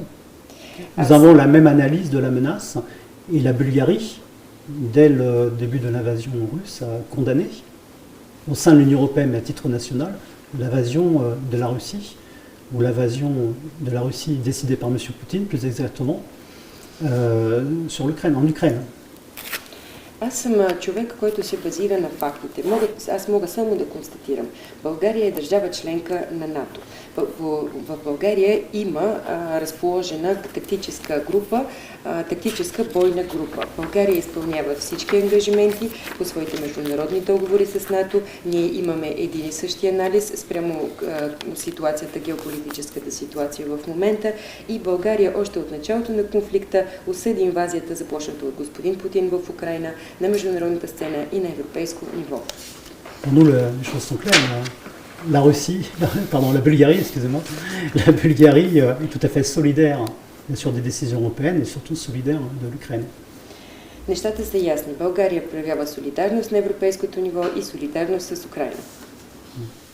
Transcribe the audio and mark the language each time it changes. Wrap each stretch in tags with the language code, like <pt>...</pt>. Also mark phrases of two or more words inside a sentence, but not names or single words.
<fr>Nous avons la même analyse de la menace et la Bulgarie, dès le début de l'invasion russe, a condamné au sein de l'Union européenne et à titre national l'invasion de la Russie, ou l'invasion de la Russie décidée par M. Poutine, plus exactement, sur l'Ukraine, en Ukraine.</fr> <bg>аз съм човек, който се базира на фактите. Аз мога само да констатирам. България е държава членка на НАТО. В България има разположена тактическа група, тактическа бойна група. България изпълнява всички ангажименти по своите международни договори с НАТО. Ние имаме един и същи анализ спрямо ситуацията, геополитическата ситуация в момента и България още от началото на конфликта осъди инвазията, започната от господин Путин в Украйна, на международната сцена и на европейско ниво.</bg> <fr>Pour nous, les choses sont claires. La Russie, pardon, la Bulgarie, excusez-moi, la Bulgarie est tout à fait solidaire sur des décisions européennes et surtout solidaire de l'Ukraine.</fr> <bg>Нещата са ясни. България проявява солидарност на европейското ниво и солидарност с Украйна.</bg>